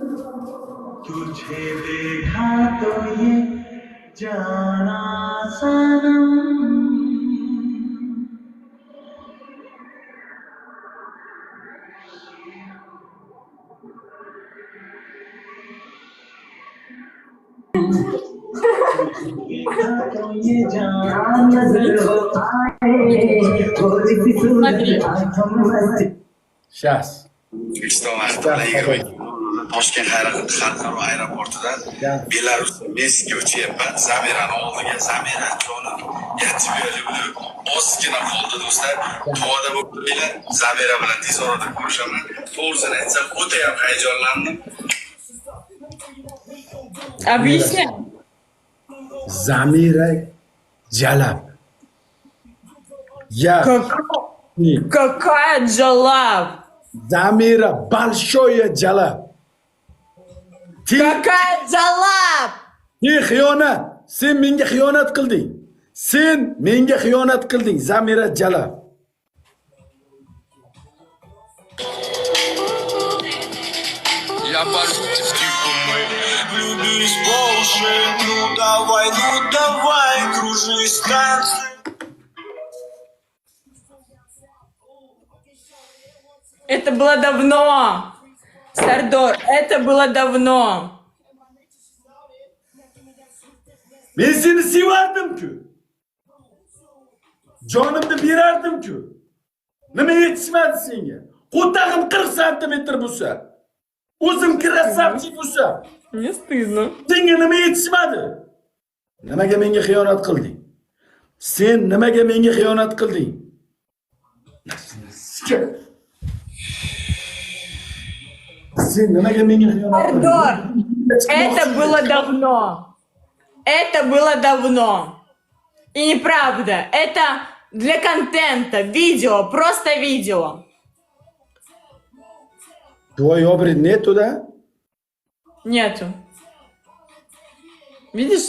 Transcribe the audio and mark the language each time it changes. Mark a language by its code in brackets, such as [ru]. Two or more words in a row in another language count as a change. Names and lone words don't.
[hi] तुझे देखा तो ये जाना सनम देखा तो ये जाना नजर हो आए और इसी सूरत आंखों में [ru] Сейчас. [uz] O'zbekiston vaqti bilan 20 Toshkent xalqaro aeroportidan Belarus Minskga uchyapman. Zamirani oldiga, Zamira jonim yetib yo'li ozgina qoldi do'stlar. Duoda bo'linglar. Zamira bilan tez orada ko'rishaman. To'g'risini aytsam, o'ta ham hayajonlandim. [ru] Объясняй. [uz] Zamira Jalab. [ru] Я. Какая Джалаб? Zamira большое Jalab. Какая Джалаб? [uz] Sen xiyonat. Sen menga xiyonat qilding. Sen menga xiyonat qilding, Zamira Jalab. [ru] Я пошутил влюбились по уши. Ну давай, кружись, танцы. Это было давно. Сардор, это было давно. [uz] Men seni sevardim-ku. Jonimni berardim-ku. Nima yetishmadi senga? Qo'tag'im 40 santimetr bo'lsa, o'zim krasavchik bo'lsa, [ru] Мне стыдно. [uz] senga nima yetishmadi? Nimaga menga xiyonat qilding? Sen nimaga menga xiyonat qilding? Sen nimaga menga xiyonat qilding? [ru] Сардор, это было давно. Это было давно. И неправда. Это для контента. Видео. Просто видео. Твой обред нету, да? Нету. Видишь?